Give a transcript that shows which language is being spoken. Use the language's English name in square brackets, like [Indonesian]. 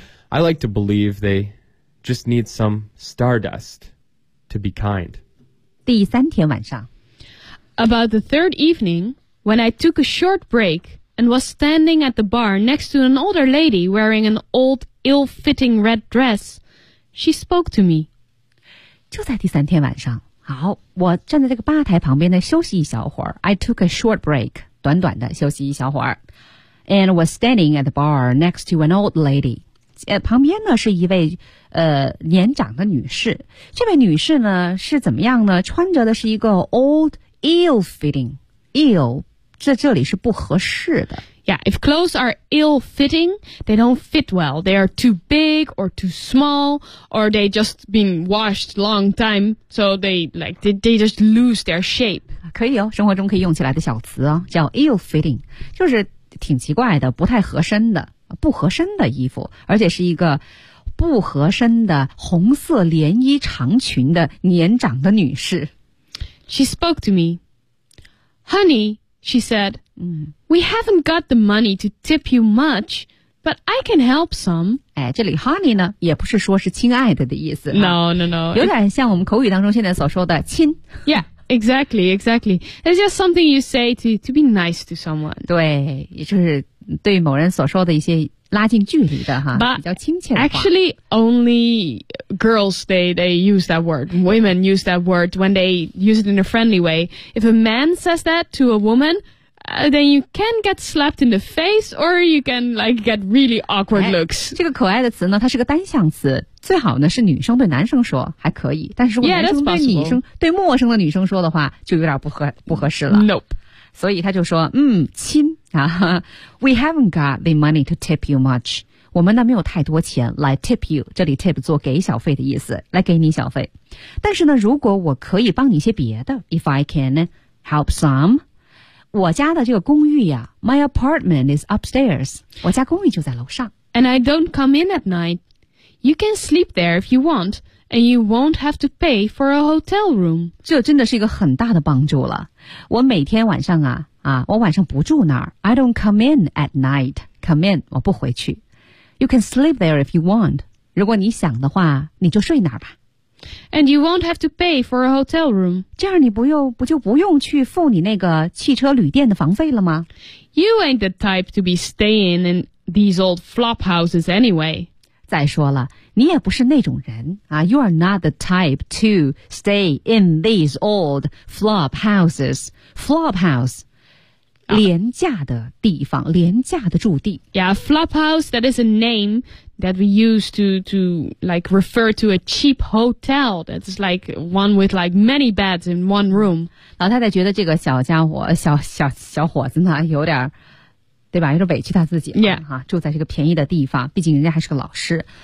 [English] I like to believe they just need some stardust to be kind. [Chinese] 第三天晚上。 [English] About the third evening, when I took a short break and was standing at the bar next to an older lady wearing an old, ill-fitting red dress, she spoke to me. [Chinese] 就在第三天晚上。好，我站在这个吧台旁边呢，休息一小会儿。 [English] I took a short break, [Chinese] 短短的休息一小会儿。 [English] And was standing at the bar next to an old lady. [Chinese] 旁边呢是一位年长的女士。这位女士呢是怎么样呢？穿着的是一个 old ill-fitting. Ill, 在这里是不合适的。 [English] Yeah, if clothes are ill-fitting, they don't fit well. They are too big or too small, or they just been washed long time, so they just lose their shape. [Chinese] 可以哦，生活中可以用起来的小词哦，叫 ill-fitting, 就是挺奇怪的，不太合身的，不合身的衣服，而且是一个不合身的红色连衣长裙的年长的女士。 [English] She spoke to me. Honey, she said,We haven't got the money to tip you much, but I can help some. [Chinese] 哎，这里 honey 呢，也不是说是亲爱的的意思。 [English] No. [Chinese] 有点像我们口语当中现在所说的亲。 [English] Yeah, exactly. It's just something you say to be nice to someone. [Chinese] 对，也就是对某人所说的一些拉近距离的哈，比较亲切的话。 [English] Actually, only girls, they use that word. Women use that word when they use it in a friendly way. If a man says that to a woman,then you can get slapped in the face, or you can like get really awkward looks. [Chinese] 这个可爱的词呢，它是个单向词，最好呢是女生对男生说还可以，但是如果男生对女生 yeah, 对陌生的女生说的话，就有点不合适了。 [English] Nope. [Chinese] 所以他就说，亲啊 ， [English] We haven't got the money to tip you much. [Chinese] 我们呢没有太多钱来 tip you. 这里 tip 做给小费的意思，来给你小费。但是呢，如果我可以帮你些别的 ， [English] if I can help some. [Chinese] 我家的这个公寓呀 [English] My apartment is upstairs. [Chinese] 我家公寓就在楼上。 [English] And I don't come in at night. You can sleep there if you want, and you won't have to pay for a hotel room. [Chinese] 这真的是一个很大的帮助了。我每天晚上我晚上不住那儿。 [English] I don't come in at night. Come in, [Chinese] 我不回去。 [English] You can sleep there if you want. [Chinese] 如果你想的话，你就睡那儿吧。 [English] And you won't have to pay for a hotel room. [Chinese] 这样你不用去付你那个汽车旅店的房费了吗？ [English] You ain't the type to be staying in these old flop houses anyway. [Chinese] 再说了，你也不是那种人啊。 [English] You are not the type to stay in these old flop houses. Flop house. [Chinese] 廉价的地方，廉价的住地。 [English] Yeah, flop house, that is a name that we use to like refer to a cheap hotel. That's like one with like many beds in one room. [Chinese] 老太太觉得这个小家伙，小伙子呢，有点，对吧？有点委屈他自己了。 Yeah. 住在这个便宜的地方，毕竟人家还是个老师。